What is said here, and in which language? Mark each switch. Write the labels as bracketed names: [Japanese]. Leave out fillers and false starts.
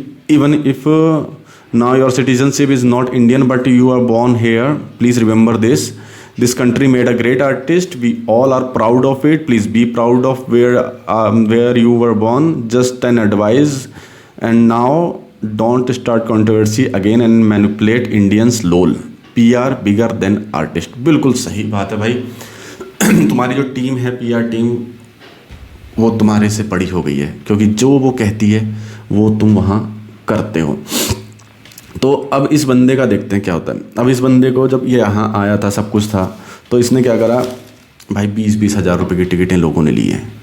[English] Even if now your citizenship is not Indian but you are born here, please remember This country made a great artist. We all are proud of it. Please be proud of where you were born. Just an advice. And now don't start controversy again and manipulate Indians. LOL. PR bigger than artist. [Hindi] बिल्कुल सही बात है भाई। तुम्हारी जो team है PR team, वो तुम्हारे से बड़ी हो गई है, क्योंकि जो वो कहती है वो तुम वहाँ करते हो। तो अब इस बंदे का देखते हैं क्या होता है। अब इस बंदे को जब ये यहाँ आया था, सब कुछ था, तो इसने क्या करा भाई, 20-20 हज़ार रुपये की टिकटें लोगों ने ली हैं।